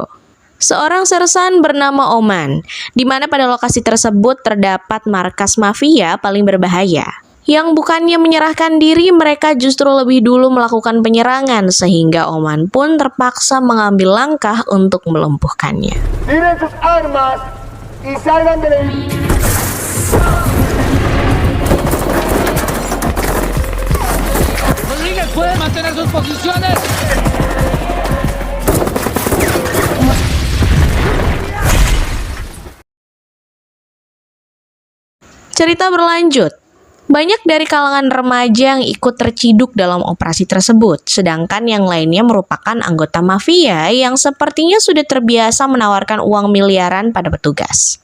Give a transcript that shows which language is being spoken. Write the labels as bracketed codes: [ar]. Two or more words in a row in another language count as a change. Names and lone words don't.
[id] Seorang sersan bernama Oman, di mana pada lokasi tersebut terdapat markas mafia paling berbahaya. Yang bukannya menyerahkan diri, mereka justru lebih dulu melakukan penyerangan sehingga Oman pun terpaksa mengambil langkah untuk melumpuhkannya. [es] Tiren sus armas y salgan de ahí. Rodríguez puede mantener sus posiciones. [id] Cerita berlanjut. Banyak dari kalangan remaja yang ikut terciduk dalam operasi tersebut, sedangkan yang lainnya merupakan anggota mafia yang sepertinya sudah terbiasa menawarkan uang miliaran pada petugas.